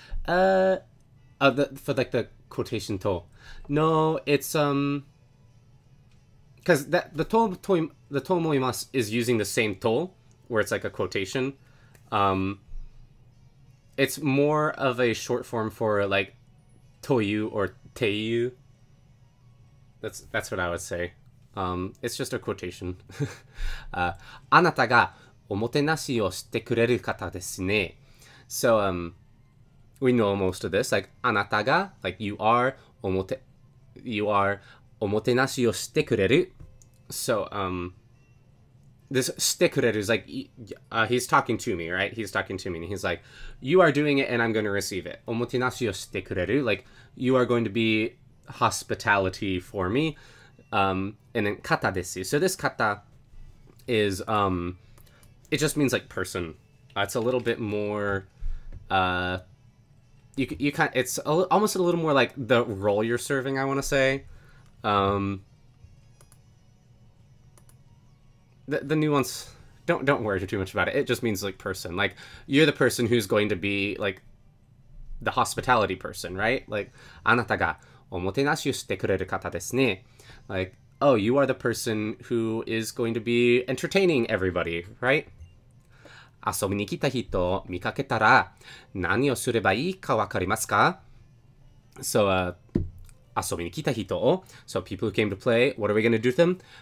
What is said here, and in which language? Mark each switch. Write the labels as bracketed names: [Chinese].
[English] For like the quotation to. No, it's because that the tomoimasu is using the same to, where it's like a quotation. It's more of a short form for like toyu or teiyu. That's what I would say. It's just a quotation. [Japanese] あなたがおもてなしをしてくれる方ですね. [English] So we know most of this. Like あなたが like you are [Japanese] おもてなしをしてくれる. [English] So this してくれる is like he's talking to me, right? He's talking to me and he's like, you are doing it and I'm going to receive it. [Japanese] おもてなしをしてくれる [English] like you are going to be hospitality for me. And then kata desu. So this kata is it just means like person. It's a little bit more you kind it's almost a little more like the role you're serving, I want to say. The nuance, don't worry too much about it. It just means like person. Like you're the person who's going to be like the hospitality person, right? Like [Japanese] あなたがおもてなしをしてくれる方ですね. [English] Like, oh, you are the person who is going to be entertaining everybody, right? [Japanese] 遊びに来た人を見かけたら何をすればいいかわかりますか? [English] So, [Japanese] 遊びに来た人を [English] so people who came to play, what are we going to do to them?